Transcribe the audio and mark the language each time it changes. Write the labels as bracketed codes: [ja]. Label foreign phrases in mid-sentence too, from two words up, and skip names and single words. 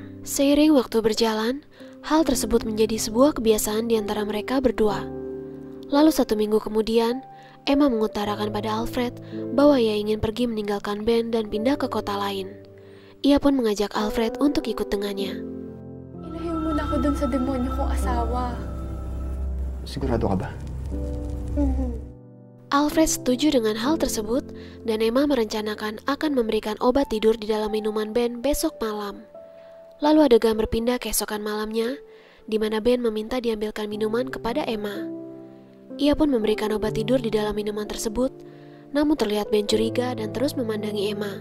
[id] Seiring waktu berjalan, hal tersebut menjadi sebuah kebiasaan di antara mereka berdua. Lalu 1 minggu kemudian, Emma mengutarakan pada Alfred bahwa ia ingin pergi meninggalkan Ben dan pindah ke kota lain. Ia pun mengajak Alfred untuk ikut dengannya. [tl] Ilayo mo na ako dun sa demonyo kong asawa. Sigurado ka ba? [id] Alfred setuju dengan hal tersebut dan Emma merencanakan akan memberikan obat tidur di dalam minuman Ben besok malam. Lalu adegan berpindah keesokan malamnya, di mana Ben meminta diambilkan minuman kepada Emma. Ia pun memberikan obat tidur di dalam minuman tersebut, namun terlihat Ben curiga dan terus memandangi Emma.